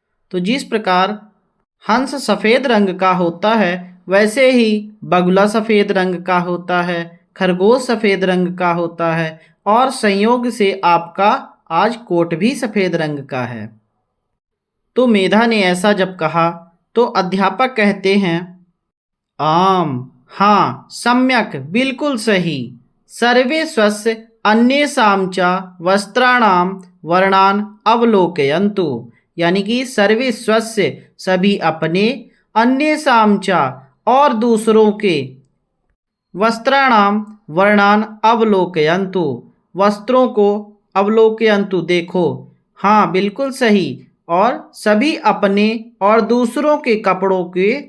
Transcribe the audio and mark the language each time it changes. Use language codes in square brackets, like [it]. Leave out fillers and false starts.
[hi] तो जिस प्रकार हंस सफ़ेद रंग का होता है वैसे ही बगुला सफ़ेद रंग का होता है, खरगोश सफ़ेद रंग का होता है और संयोग से आपका आज कोट भी सफ़ेद रंग का है। तो मेधा ने ऐसा जब कहा तो अध्यापक कहते हैं आम, हाँ सम्यक, बिल्कुल सही। [sa] सर्वे स्वस्य अन्येषां च वस्त्राणां वर्णान् अवलोकयन्तु। [hi] यानी कि सर्वे स्वस्य सभी अपने, अन्येषां च और दूसरों के, वस्त्राणां वर्णान् अवलोकयन्तु वस्त्रों को, अवलोकयन्तु देखो, हाँ बिल्कुल सही। और सभी अपने और दूसरों के कपड़ों के